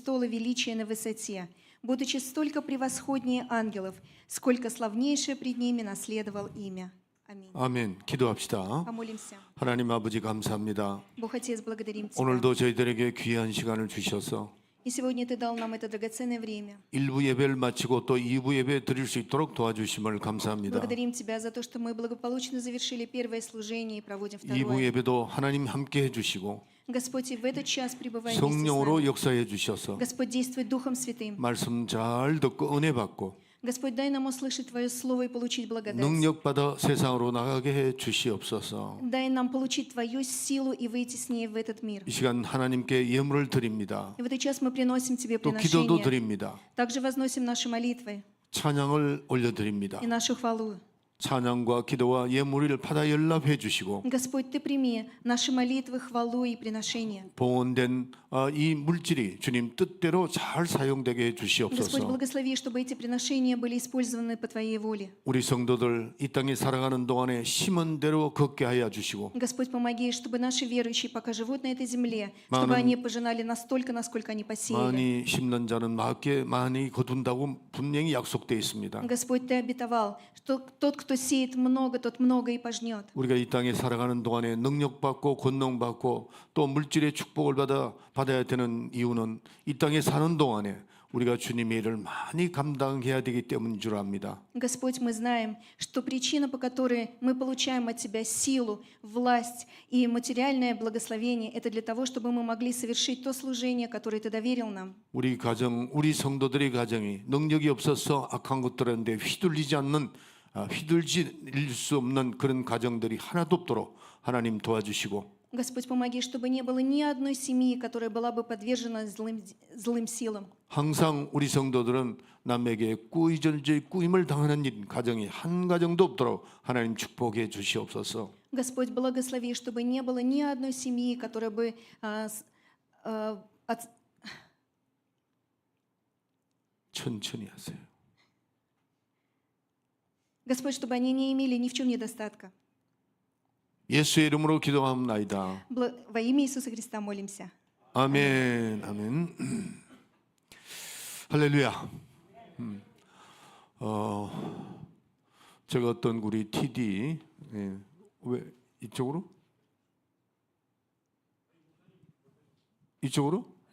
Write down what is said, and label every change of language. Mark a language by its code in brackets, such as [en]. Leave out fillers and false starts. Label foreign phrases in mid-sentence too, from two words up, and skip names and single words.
[ru] престола величия на высоте, будучи столько превосходнее ангелов, сколько славнейшее пред ними наследовал имя. Аминь. [ko] 아멘. 기도합시다. [ru] Помолимся. [ko] 하나님 아버지 감사합니다. [ru] Бог Отец, благодарим Тебя. [ko] 오늘도 저희들에게 귀한 시간을 주셔서 [ru] И сегодня Ты дал нам это драгоценное время. [ko] 1부 예배를 마치고 또 2부 예배 드릴 수 있도록 도와주심을 감사합니다. [ru] Благодарим Тебя за то, что мы благополучно завершили первое служение и проводим [ko] 2부 [ru] второе. [ko] 예배도 하나님 함께 해주시고 [ru] Господь, и в этот час пребывай вместе с [ko] 성령으로 [ru] нами. [ko] 역사해 주셔서 [ru] Господь, действуй Духом Святым. [ko] 말씀 잘 듣고 은혜 받고 [ru] Господь, дай нам услышать Твое Слово и получить благодать. [ko] 능력 받아 세상으로 나가게 해 주시옵소서. [ru] Дай нам получить Твою силу и выйти с ней в этот мир. [ko] 이 시간 하나님께 예물을 드립니다. [ru] И в этот час мы приносим Тебе [ko] 또 기도도 [ru] приношения. [ko] 드립니다. [ru] Также возносим наши молитвы [ko] 찬양을 올려드립니다. [ru] и нашу хвалу. [ko] 찬양과 기도와 예물을 받아 연락해 주시고 [ru] Господь, Ты прими наши молитвы, хвалу и приношения. [ko] 봉헌된 이 물질이 주님 뜻대로 잘 사용되게 해 [ru] Господь, [ko] 주시옵소서. [ru] благослови, чтобы эти приношения были использованы по Твоей воле. [ko] 우리 성도들 이 땅에 살아가는 동안에 심은 대로 걷게 하여 주시고 [ru] Господь, помоги, чтобы наши верующие, пока живут на этой земле, чтобы они пожинали настолько, насколько они посеяли. [ko] 많이 심는 자는 많게 많이 거둔다고 분명히 약속되어 있습니다. [ru] Господь, Ты обетовал, что тот, кто сеет много, тот много и пожнет. [ko] 우리가 이 땅에 살아가는 동안에 능력받고 권능받고 또 물질의 축복을 받아야 되는 이유는 이 땅에 사는 동안에 우리가 주님의 일을 많이 감당해야 되기 때문인 줄 압니다. [ru] Господь, мы знаем, что причина, по которой мы получаем от Тебя силу, власть и материальное благословение, это для того, чтобы мы могли совершить то служение, которое Ты доверил нам. [ko] 우리 가정, 우리 성도들의 가정이 능력이 없어서 악한 것들인데 휘둘릴 수 없는 그런 가정들이 하나도 없도록 하나님 도와주시고 [ru] Господь, помоги, чтобы не было ни одной семьи, которая была бы подвержена злым силам. [ko] 항상 우리 성도들은 남에게 꾸이절절 꾸임을 당하는 일 가정이 한 가정도 없도록 하나님 축복해 주시옵소서. [ru] Господь, благослови, чтобы не было ни одной семьи, которая бы [ko] 천천히 하세요. [ru] Господь, чтобы они не имели ни в чем недостатка. [ko] 예수의 이름으로 기도합나이다. [ru] Во имя Иисуса Христа молимся. [ko] 아멘, 아멘. 할렐루야. 제가 어떤 우리 TD 왜 이쪽으로? 이쪽으로?